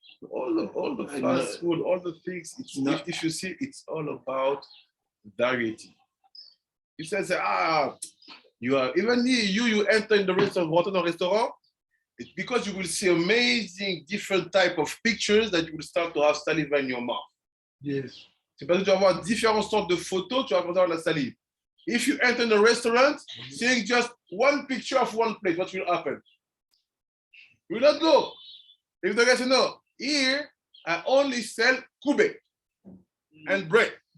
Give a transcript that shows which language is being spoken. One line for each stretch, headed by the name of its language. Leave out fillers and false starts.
English: All the fast food, all the things. If you see, it's all about variety. He says, you are even you enter in the restaurant. It's because you will see amazing different type of pictures that you will start to have saliva in your mouth. Yes.
French: C'est parce que tu vas avoir différentes sortes de photos, tu vas commencer à avoir la salive.
English: If you enter in a restaurant, seeing just one picture of one plate, what will happen? You will not go. If the guy says, no, here I only sell kube and bread.